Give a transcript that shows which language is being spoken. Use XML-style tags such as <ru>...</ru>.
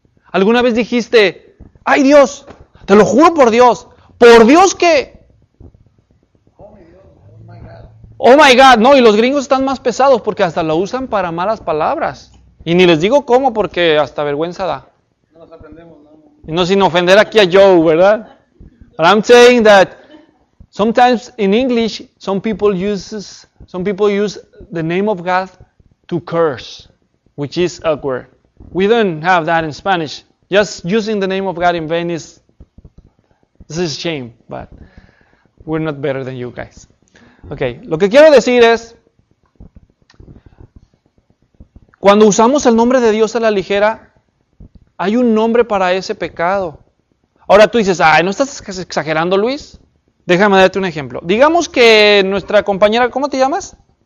<es>¿Alguna vez dijiste, ay Dios, te lo juro por Dios que...</es> <en>Oh my God,</en> <es>no, y los gringos están más pesados porque hasta lo usan para malas palabras. Y ni les digo cómo porque hasta vergüenza da. No nos aprendemos, ¿no? No, sin ofender aquí a Joe, ¿verdad?</es> <en>But I'm saying that sometimes in English some people use the name of God to curse, which is awkward. We don't have that in Spanish. Just using the name of God in vain is a shame, but we're not better than you guys. Okay.</en> <es>Lo que quiero decir es, cuando usamos el nombre de Dios a la ligera, hay un nombre para ese pecado. Ahora tú dices, ay, ¿no estás exagerando, Luis? Déjame darte un ejemplo. Digamos que nuestra compañera, ¿cómo te llamas?</es>